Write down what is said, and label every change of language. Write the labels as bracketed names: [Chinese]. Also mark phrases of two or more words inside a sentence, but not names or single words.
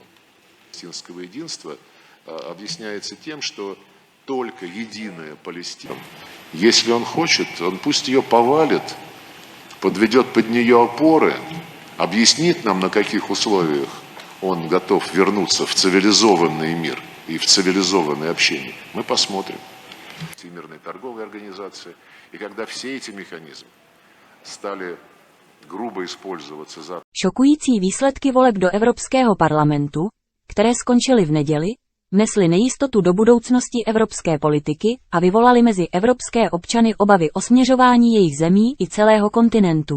[Russian] Палестинского единства объясняется тем, что только единая Палестина, если он хочет, он пусть ее повалит, подведет под нее опоры, объяснит нам, на каких условиях он готов вернуться в цивилизованный мир и в цивилизованное общение, мы посмотрим. Всемирной торговой организации. И когда все эти механизмы стали грубо использоваться за... [Czech] Šokující výsledky voleb do Evropského parlamentu, které skončily v neděli, vnesly nejistotu do budoucnosti evropské politiky a vyvolaly mezi evropské občany obavy o směřování jejich zemí i celého kontinentu.